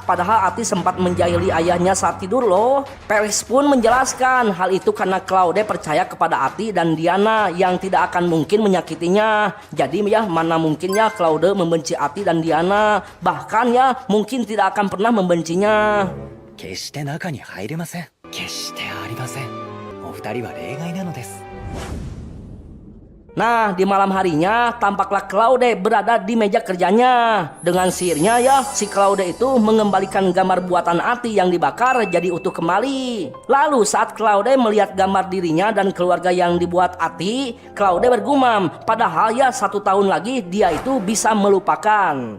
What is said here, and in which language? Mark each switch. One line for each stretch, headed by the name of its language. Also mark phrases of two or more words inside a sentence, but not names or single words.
Indonesian: Padahal Ati sempat menjahili ayahnya saat tidur loh. Felix pun menjelaskan hal itu karena Claude percaya kepada Ati dan Diana yang tidak akan mungkin menyakitinya. Jadi ya, mana mungkinnya Claude membenci Ati dan Diana. Bahkan ya, mungkin tidak akan pernah membencinya.
Japanese: 決して中に入れません。決してありません。お二人は例外なのです。
Indonesian: Nah, di malam harinya tampaklah Claude berada di meja kerjanya. Dengan sihirnya ya, si Claude itu mengembalikan gambar buatan Ati yang dibakar jadi utuh kembali. Lalu saat Claude melihat gambar dirinya dan keluarga yang dibuat Ati, Claude bergumam, padahal ya 1 tahun lagi dia itu bisa melupakan.